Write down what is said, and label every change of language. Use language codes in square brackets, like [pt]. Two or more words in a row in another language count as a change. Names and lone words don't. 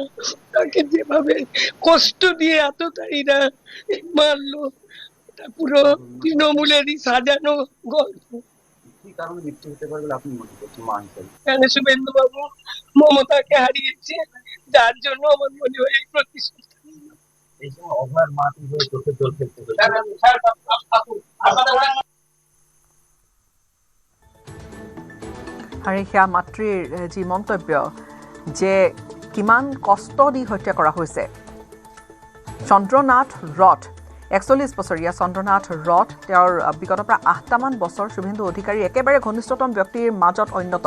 [bn] তাকে যেভাবে কষ্ট দিয়ে এতটাইরা মারলো, এটা পুরো তৃণমূলেরই সাজানো গল্প। কেন শুভেন্দু বাবু মমতাকে হারিয়েছে, যার জন্য আমার মনে হয় এই প্রতিশোধ। [as] আৰু সেয়া মাতৃৰ যি মন্তব্য যে কিমান কষ্ট দি হত্যা কৰা হৈছে। চন্দ্ৰনাথ ৰথ 41 বছৰীয়া চন্দ্ৰনাথ ৰথ, তেওঁৰ বিগত প্ৰায় 8টামান বছৰ শুভেন্দু অধিকাৰীৰ একেবাৰে ঘনিষ্ঠতম ব্যক্তিৰ মাজত অন্যতম।